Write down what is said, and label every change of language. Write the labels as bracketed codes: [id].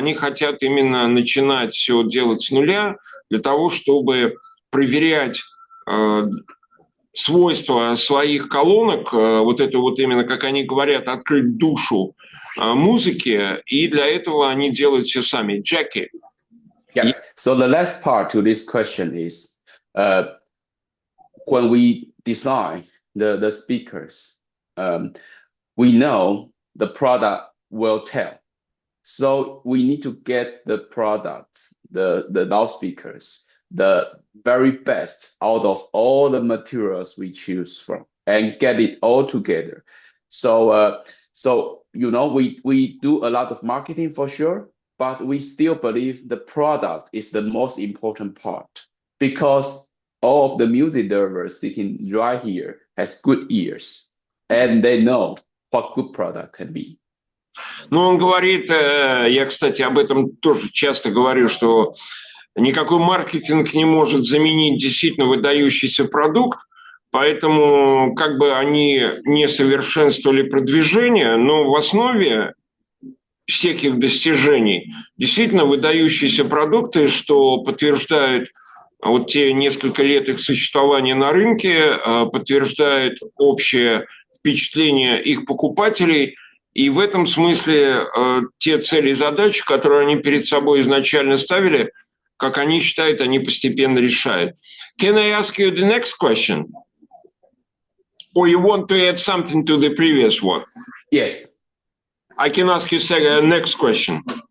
[ru] Они хотят именно начинать все делать с нуля для того, чтобы проверять свойства своих колонок, вот это вот именно, как они говорят, открыть душу музыки, и для этого они делают все сами. [en] Jacky. Yeah. So the last part to this question is when we design the speakers, we know the product will tell. So we need to get the product, the loudspeakers, the very best out of all the materials we choose from and get it all together. So you know, we do a lot of marketing for sure, but we still believe the product is the most important part because all of the music lovers sitting right here has good ears and they know what good product can be. [ru] Ну, он говорит, я, кстати, об этом тоже часто говорю, что никакой маркетинг не может заменить действительно выдающийся продукт, поэтому как бы они не совершенствовали продвижение, но в основе всех их достижений действительно выдающиеся продукты, что подтверждают вот те несколько лет их существования на рынке, подтверждает общее впечатление их покупателей. И в этом смысле те цели и задачи, которые они перед собой изначально ставили, как они считают, они постепенно решают. [en] Can I ask you the next question? Or you want to add something to the previous one? Yes. I can ask you next question.